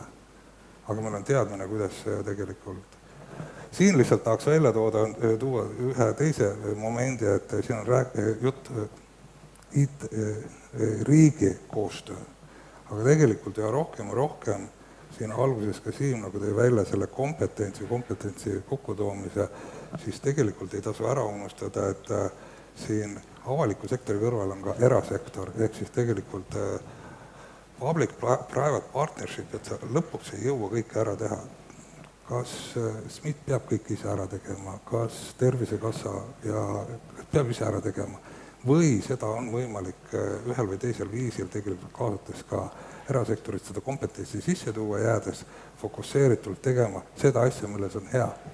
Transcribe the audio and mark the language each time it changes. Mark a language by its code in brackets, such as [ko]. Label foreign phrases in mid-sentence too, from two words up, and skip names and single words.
[et] Aga meil on teadmine, kuidas see tegelikult. Siin lihtsalt tahaks välja tuua ühe teise momendi, et siin on jutt riigi koostöö. Aga tegelikult ja rohkem siin alguses ka Siim nagu tõi välja selle kompetentsi kokkutoomise, siis tegelikult ei tasu ära unustada, et siin avaliku sektori kõrval on ka erasektor, ehk siis tegelikult [en] public-private partnership, [et] et sa lõpuks ei jõua kõike ära teha. Kas SMIT peab kõik ise ära tegema, kas Tervisekassa peab ise ära tegema või seda on võimalik ühel või teisel viisil tegelikult kaasates ka erasektorit seda kompetentsi sisse tuua, jäädes fokusseeritult tegema seda asja, milles on hea.